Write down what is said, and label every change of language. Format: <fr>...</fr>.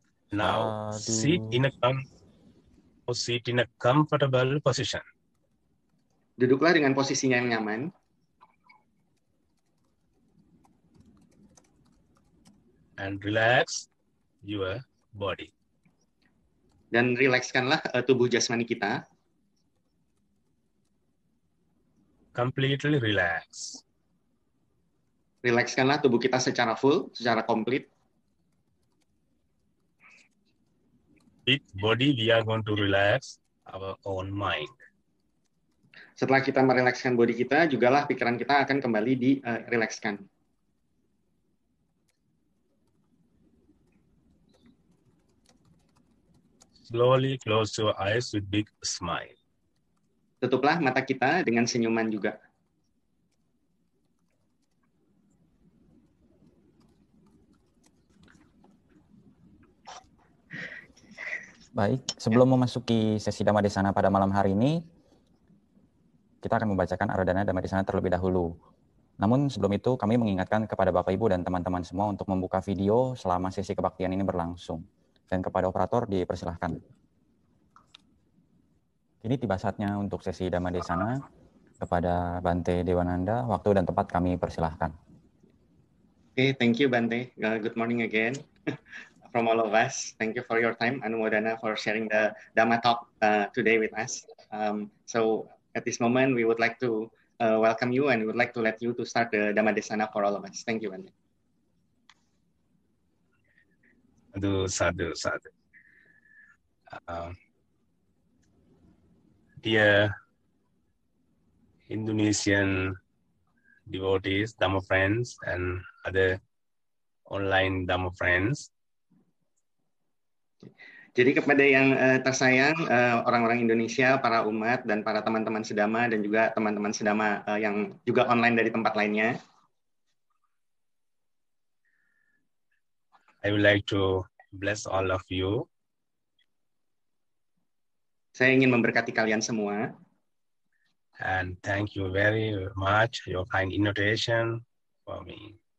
<en>Now sit in a comfortable position.</en> <id>Duduklah dengan posisinya yang nyaman.</id> <en>And relax your body.</en> <id>Dan rilekskanlah tubuh jasmani kita.</id> <en>Completely relax.</en> <id>Rilekskanlah tubuh kita secara full, secara komplit.</id> <en>With body, we are going to relax our own mind.</en> <id>Setelah kita merilekskan body kita, jugalah pikiran kita akan kembali dirilekskan.</id> <en>Slowly close your eyes with big smile.</en> <id>Tutuplah mata kita dengan senyuman juga. Baik, sebelum memasuki sesi Dhammadesana pada malam hari ini, kita akan membacakan Aradhana Dhammadesana terlebih dahulu. Namun sebelum itu, kami mengingatkan kepada Bapak Ibu dan teman-teman semua untuk membuka video selama sesi kebaktian ini berlangsung. Dan kepada operator dipersilahkan. Ini tiba saatnya untuk sesi Dhammadesana. Kepada Bante Dewananda, waktu dan tempat kami persilahkan.</id> <en>Okay, thank you Bante. Good morning again. From all of us. Thank you for your time, Anumodana, for sharing the Dhamma talk today with us. So at this moment, we would like to welcome you and we would like to let you to start the Dhammadesana for all of us. Thank you, Bante.</en> <pi>Sadhu.</pi> <en>Dear Indonesian devotees, Dhamma friends, and other online Dhamma friends.</en> <id>Jadi kepada yang tersayang, orang-orang Indonesia, para umat, dan para teman-teman sedama, dan juga teman-teman sedama yang juga online dari tempat lainnya.</id> <en>I would like to bless all of you.</en> <id>Saya ingin memberkati kalian semua.</id> <en>And thank you very much your kind invitation for me.</en>